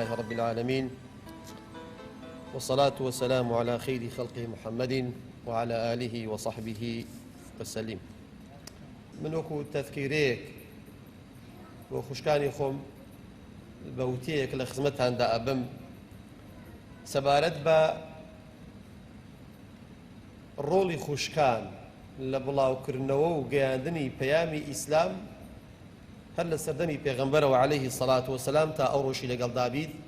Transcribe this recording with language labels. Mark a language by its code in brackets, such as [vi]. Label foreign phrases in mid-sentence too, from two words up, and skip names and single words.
[ar] رب العالمين، والصلاة والسلام على خير خلقه محمد وعلى آله وصحبه وسلم. [ckb] من وەکو تەذکیرەیەک بۆ خوشکانی خۆم بەوتەیەک لە خزمەتتاندا ئەبم سەبارەت بە ڕۆڵی خوشکان لە بڵاوکردنەوە و گەیاندنی پەیامی ئیسلام هەر لە سەردەمی پێغەمبەرەوە [ar] عەلەیهی سەڵات وسەلام [ckb] تا ئەو ڕۆژی لەگەڵدا بیت.